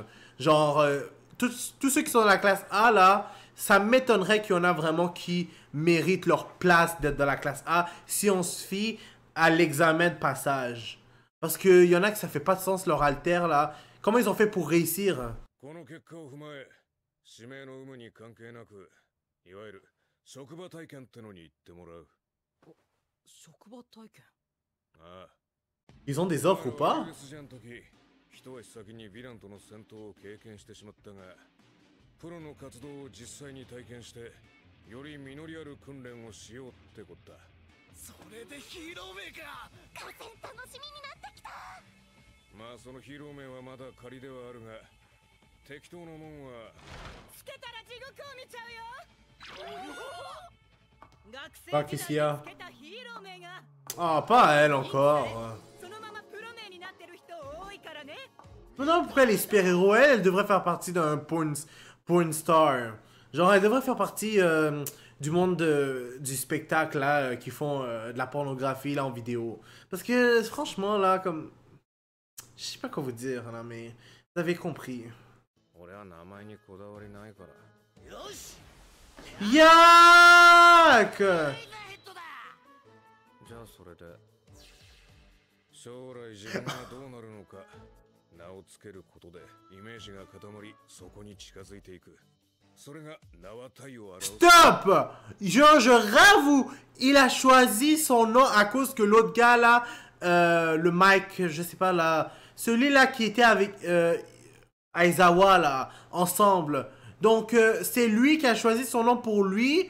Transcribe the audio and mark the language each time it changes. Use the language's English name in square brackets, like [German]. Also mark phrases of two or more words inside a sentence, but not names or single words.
[French] Genre, tous ceux qui sont dans la classe A, là, ça m'étonnerait qu'il y en a vraiment qui méritent leur place d'être dans la classe A si on se fie à l'examen de passage. Parce qu'il y en a que ça fait pas de sens, leur alter, là. Comment ils ont fait pour réussir? [Japanese] 職場体験 [French] Ils ont des offres ou pas? [Japanese] 一足先にヴィランとの戦闘を経験してしまったが、プロの活動を実際に体験して、より実りある訓練をしようってことだ。それでヒーロー名か。合戦楽しみになってきた。まあそのヒーロー名はまだ仮ではあるが、適当なもんはつけたら地獄を見ちゃうよ。 [French] Ah, qu'est-ce qu'il y a? Ah, pas elle encore. Non, pourquoi les super-héros, elle devrait faire partie d'un [English] porn star. [French] Genre, elle devrait faire partie du monde du spectacle, là, qui font de la pornographie, là, en vidéo. Parce que, franchement, là, comme... Je sais pas quoi vous dire, là, mais vous avez compris. Yak! [Japanese] じゃあそれで将来自分がどうなるのか名をつけることでイメージが固まりそこに近づいていくそれが名は体を表す [French] Stop! Je rêve où il a choisi son nom à cause que l'autre gars là, le Mike, je sais pas là, celui-là qui était avec Aizawa là, ensemble. Donc, c'est lui qui a choisi son nom pour lui.